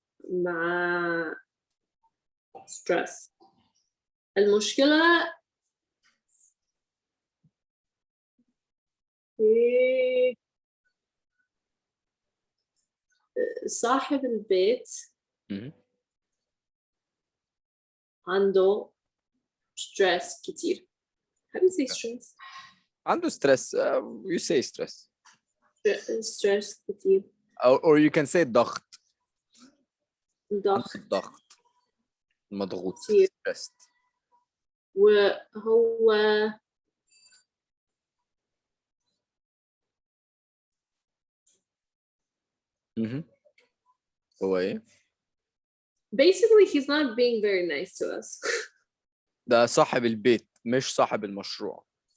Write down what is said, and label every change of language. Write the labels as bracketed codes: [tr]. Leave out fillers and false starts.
[ar] مع stress المشكلة في صاحب البيت عنده stress كتير. [en] How do you say stress? [ar] عنده stress. [en] You say stress. [ar] stress كتير. [en] Or you can say [ar] ضغط. ضغط. ضغط. مضغوط. كتير. [en] stressed. [ar] وهو هو ايه؟ [en] basically he's not being very nice to us. [ar] ده صاحب البيت مش صاحب المشروع.